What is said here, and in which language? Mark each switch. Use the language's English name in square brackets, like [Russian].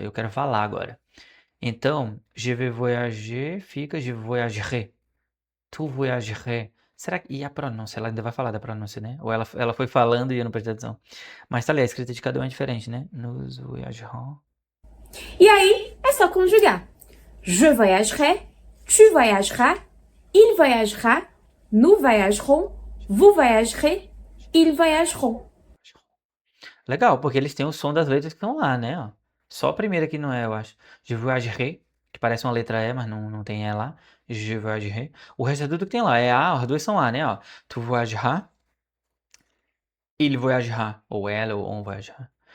[Portuguese] Eu quero falar agora. Então, [French] je vais voyager [Portuguese] fica [French] je voyagerai. Tu voyagerais. [Portuguese] Será que... E a pronúncia? Ela ainda vai falar da pronúncia, né? Ou ela foi falando e eu não prestei atenção. Mas tá ali, a escrita de cada um é diferente, né? [French] Nous voyagerons. [Portuguese] E aí, é só conjugar. [French] Je voyagerai, tu voyageras, il voyagera, nous voyagerons, vous voyagerez, ils voyageront. [Portuguese] Legal, porque eles têm o som das letras que estão lá, né? Ó. Só a primeira que não é, eu acho. [French] Je voyagerai, [Portuguese] que parece uma letra E, mas não tem E lá. Je voyagerai. O resto é tudo que tem lá. É A, as duas são A, né? [French] Ó. Tu voyageras, il voyagera, [Portuguese] ou ela, ou [French] on voyagera.